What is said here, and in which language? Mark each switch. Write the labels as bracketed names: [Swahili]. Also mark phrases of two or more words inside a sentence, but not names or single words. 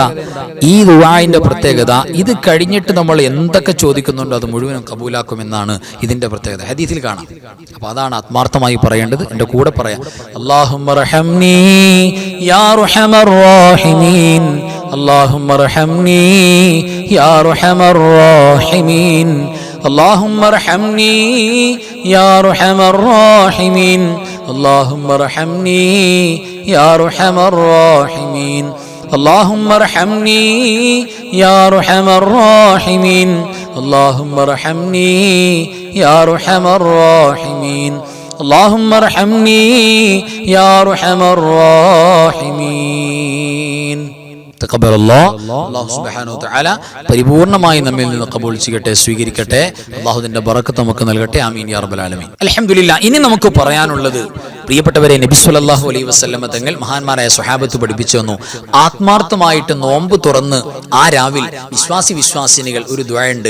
[Malayalam] ഈ ദുആഇന്റെ പ്രത്യേകത ഇത് കഴിഞ്ഞിട്ട് നമ്മൾ എന്തൊക്കെ ചോദിക്കുന്നുണ്ടോ അത് മുഴുവനും കബൂലാക്കുമെന്നാണ് ഇതിന്റെ പ്രത്യേകത. ഹദീസിൽ കാണാം. അപ്പൊ അതാണ് ആത്മാർത്ഥമായി പറയേണ്ടത്. എന്റെ കൂടെ പറയാം. [Arabic] اللهم ارحمني يا ارحم الراحمين، اللهم ارحمني يا ارحم الراحمين, اللهم ارحمني يا ارحم الراحمين، اللهم ارحمني يا ارحم الراحمين، اللهم ارحمني يا ارحم الراحمين، اللهم ارحمني يا ارحم الراحمين، اللهم ارحمني يا ارحم الراحمين. الله سبحانه وتعالى [Malayalam] പരിപൂർണമായി നമ്മിൽ നിന്ന് ഖബൂൽ ചെയ്യട്ടെ, സ്വീകരിക്കട്ടെ. അല്ലാഹുവിന്റെ ബറക്കത്ത് നമുക്ക് നൽകട്ടെ. [Arabic] آمين يا رب العالمين. الحمد لله. [Malayalam] ഇനി നമുക്ക് പറയാനുള്ളത്, പ്രിയപ്പെട്ടവരെ, നബി [Arabic] صلى الله عليه وسلم [Malayalam] തങ്ങൾ മഹാന്മാരായ സ്വഹാബത്ത് പഠിപ്പിച്ചു തന്നു. ആത്മാർത്ഥമായിട്ട് നോമ്പ് തുറന്ന് ആ രാവിൽ വിശ്വാസിനികൾ ഒരു ദുആ ഉണ്ട്.